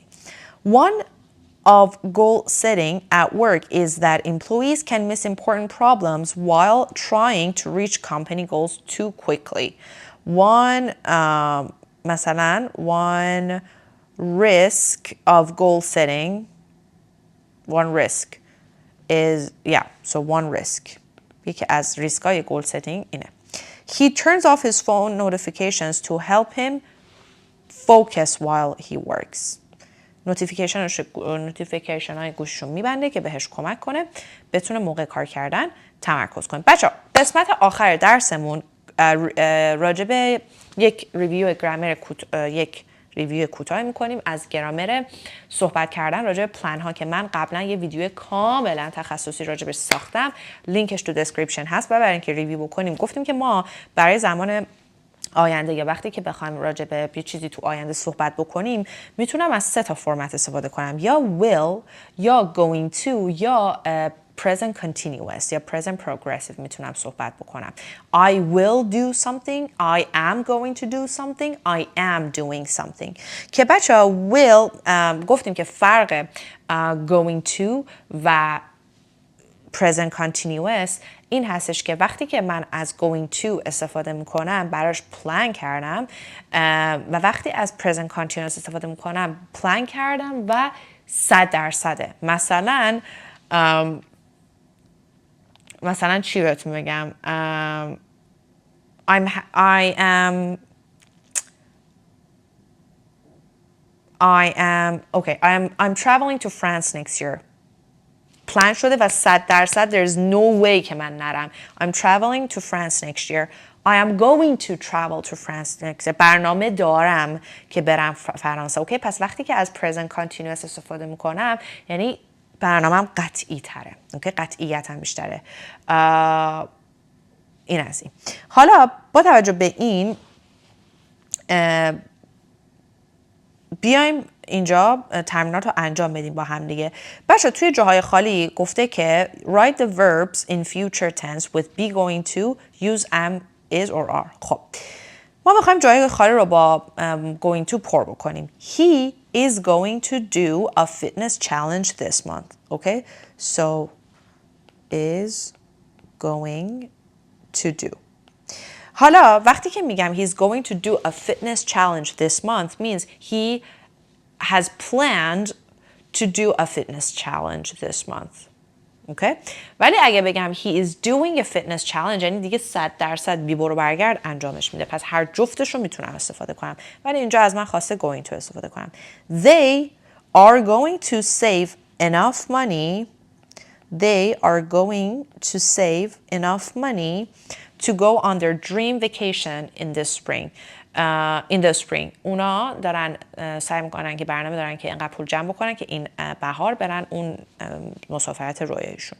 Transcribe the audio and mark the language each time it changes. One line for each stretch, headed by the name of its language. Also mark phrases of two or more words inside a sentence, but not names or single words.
English: One of goal setting at work is that employees can miss important problems while trying to reach company goals too quickly. One risk of goal setting, one risk is, one risk.
Persian: یکی از ریسکای
English: goal setting
Persian: اینه.
English: He turns off his phone notifications to help him focus while he works.
Persian: نوتیفیکیشن های گوششو میبنده که بهش کمک کنه بتونه موقع کار کردن تمرکز کنه. بچه قسمت آخر درسمون راجبه یک ریویو کوتاه میکنیم از گرامر صحبت کردن راجع به پلن ها که من قبلا یه ویدیو کاملا تخصصی راجبش ساختم، لینکش تو دسکریپشن هست، برای اینکه ریویو بکنیم. گفتیم که ما برای زمان آینده یا وقتی که بخوایم راجع به یه چیزی تو آینده صحبت بکنیم میتونم از 3 تا فرمت استفاده کنم، یا will، یا
English: going to،
Persian: یا
English: present continuous
Persian: یا
English: present progressive
Persian: میتونم صحبت بکنم.
English: I will do something, I am going to do something, I am doing something.
Persian: که بچه will گفتیم که فرق
English: going to
Persian: و
English: present continuous
Persian: این هستش که وقتی که من از
English: going to
Persian: استفاده میکنم براش پلان کردم و وقتی از
English: present continuous
Persian: استفاده میکنم پلان کردم و 100%. مثلا چی بهتون بگم؟
English: I'm traveling to France next year.
Persian: پلان شده و 100%
English: there's no way
Persian: که من نرم.
English: I'm traveling to France next year. I am going to travel to France next year.
Persian: برنامه دارم که برم فرانسه. اوکی، پس وقتی که از
English: present continuous
Persian: استفاده میکنم یعنی برنامه‌ام قطعی تره. اوکی، قطعیتم بیشتره. این از این. حالا با توجه به این بیایم اینجا تمرینات رو انجام بدیم با هم دیگه. بچه توی جاهای خالی گفته که
English: write the verbs in future tense with be going to use am is or are.
Persian: خب ما میخوایم جای خالی رو با
English: going to
Persian: پر بکنیم.
English: He is going to do a fitness challenge this month. Okay? So is going to do.
Persian: حالا وقتی که میگم
English: he's going to do a fitness challenge this month means he has planned to do a fitness challenge this month. Okay?
Persian: ولی اگه بگم
English: he is doing a fitness challenge
Persian: یعنی دیگه 100% بی برو برگرد انجامش میده. پس هر جفتش رو میتونم استفاده کنم. ولی اینجا از من خواسته
English: going to
Persian: استفاده کنم.
English: They are going to save enough money. They are going to save enough money to go on their dream vacation in the spring. In the spring.
Persian: اونا دارن سعی میکنن که برنامه دارن که اینقدر پول جمع بکنن که این بهار برن اون مسافرت رویاییشون.